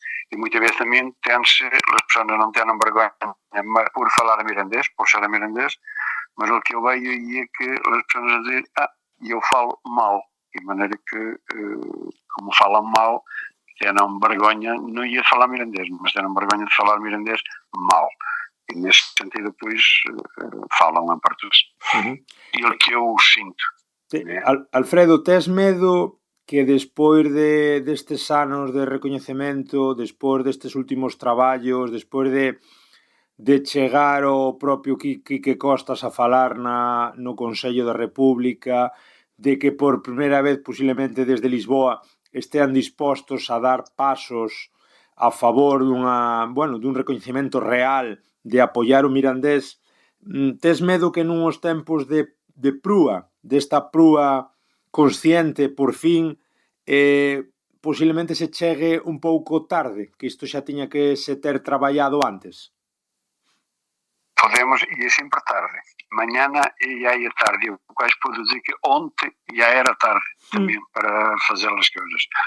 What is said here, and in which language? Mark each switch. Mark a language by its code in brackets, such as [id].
[pt] E muitas vezes também as pessoas não têm vergonha por falar mirandês, por ser mirandês, mas o que eu vejo é que as pessoas dizem, eu falo mal, de maneira que, como falam mal, têm vergonha, não ia falar mirandês, mas têm vergonha de falar mirandês mal. E nesse sentido, depois, falam em português. E o que eu sinto. Né? [gl] Alfredo, tes medo que despois destes anos de recoñecemento, despois destes últimos traballos, despois de chegar ao propio Quique Costas a falar no Consello da República, de que por primeira vez, posiblemente desde Lisboa, estean dispostos a dar pasos a favor dun recoñecemento real de apoiar o mirandés, tes medo que nuns tempos de prúa, desta prúa consciente, por fin, posiblemente se chegue un pouco tarde, que isto xa tiña que se ter traballado antes? [pt] Podemos, e é sempre tarde. Mañana já é tarde. Eu quase posso dizer que ontem já era tarde também para fazer as coisas.